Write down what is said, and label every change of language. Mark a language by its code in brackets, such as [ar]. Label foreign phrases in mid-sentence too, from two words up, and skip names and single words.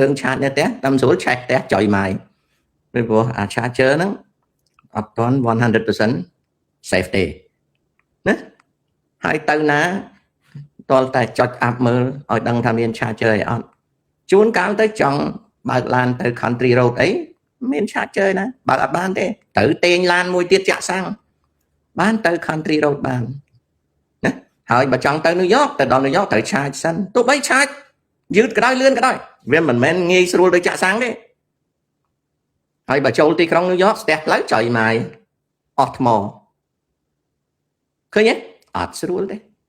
[km] ងឆាតនៅផ្ទះតាមស្រួលឆេះផ្ទះចុយម៉ាយពីព្រោះអា charger ហ្នឹងអត់ទាន់ 100% safety ណាហើយទៅណាតលតែចុចអាប់មើ លឲ្យដឹងថាមាន charger អីអត់ជួនកាលទៅចង់បើកឡានទៅ [en] country road [km] អីមាន charger ណាបើកអត់បានទេត្រូវទាញឡានមួយទៀតចាក់សាំងបានទៅ [en] country road [km] បានណាហើយបើចង់ទៅ New York ទៅដល់ New York ត្រូវ charge សិនទោះបី charge យឺតក៏ដោយលឿនក៏ដោយវាមិនមែនងាយស្រួលដូចចាក់សាំងទេហើយបើចូលទីក្រុង New York ស្ទះផ្លូវចុយម៉ាយអស់ថ្មឃើញទេអត់ស្រួលទេ